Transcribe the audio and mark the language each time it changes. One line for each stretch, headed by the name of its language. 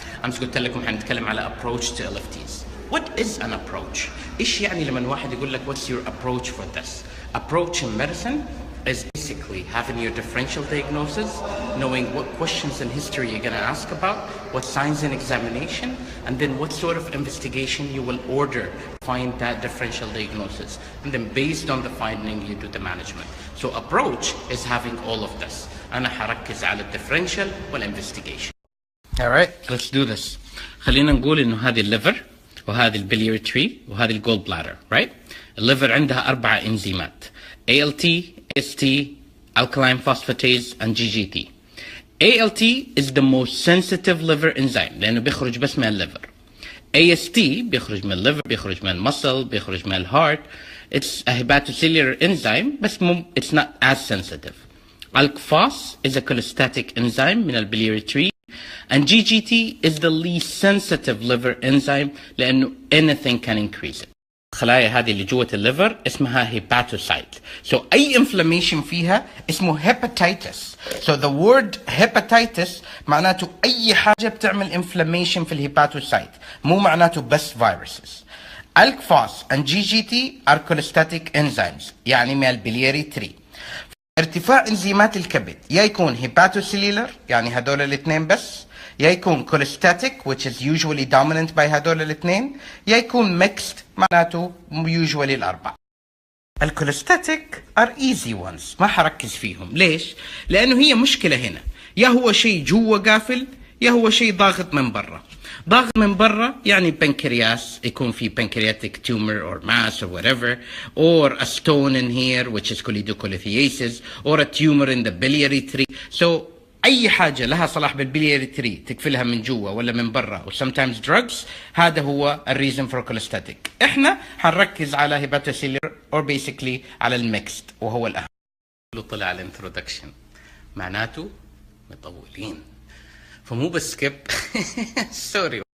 Arabic: امس قلت لكم حنتكلم على
English: approach to LFTs. What is an approach?
Arabic: ايش يعني لما واحد يقول لك
English: what's your approach for this? Approach in medicine is basically having your differential diagnosis, knowing what questions in history you're going to ask about, what signs in examination, and then what sort of investigation you will order to find that differential diagnosis. And then based on the finding, you do the management. So approach is having all of this.
Arabic: أنا حركز على الديفرنشال والinvestigation.
English: Alright, let's do this.
Arabic: خلينا نقول إنه هذه الليفر وهذه البليوري وهذه الجول بلادر, right? الليفر عندها 4 إنزيمات:
English: ALT, AST, alkaline phosphatase, and GGT. ALT is the most sensitive liver enzyme
Arabic: لأنه بيخرج بس من الليفر. AST بيخرج من الليفر، بيخرج من المسل، بيخرج من الهارت.
English: It's a hepatocellular enzyme
Arabic: بس
English: it's not as sensitive. ALK-phos is a cholestatic enzyme
Arabic: من البليوري.
English: And GGT is the least sensitive liver enzyme
Arabic: لأنه
English: anything can increase it.
Arabic: الخلايا هذه اللي جوة الليفر اسمها hepatocyte. So أي inflammation فيها اسمه hepatitis. So the word hepatitis معناته أي حاجة بتعمل inflammation في الهيباتوسايت، مو معناته بس viruses.
English: ALK-phos and GGT are cholestatic enzymes
Arabic: يعني من البلياري 3. ارتفاع انزيمات الكبد يا يكون hepatocellular يعني هدول الاثنين بس، يا يكون cholestatic
English: which is usually dominant by
Arabic: هدول الاثنين، يا يكون mixed معناته usually الأربعة. الكوليستاتيك
English: are easy ones
Arabic: ما حركز فيهم. ليش؟ لأنه هي مشكلة هنا، يا هو شيء جوا قافل يا هو شيء ضاغط من برا. ضاغط من برا يعني بنكرياس، يكون في
English: pancreatic tumor or mass or whatever, or a stone in here which is cholelithiasis, or a tumor in the biliary tree.
Arabic: So أي حاجة لها صلاح بالبلياري تري تقفلها من جوا ولا من برا و
English: sometimes drugs،
Arabic: هذا هو الريزن فور كوليستاتيك. احنا حنركز على هيباتوسيلر or basically على الميكست وهو الأهم. طلع على الانترودكشن معناته مطولين فمو بس سكيب سوري.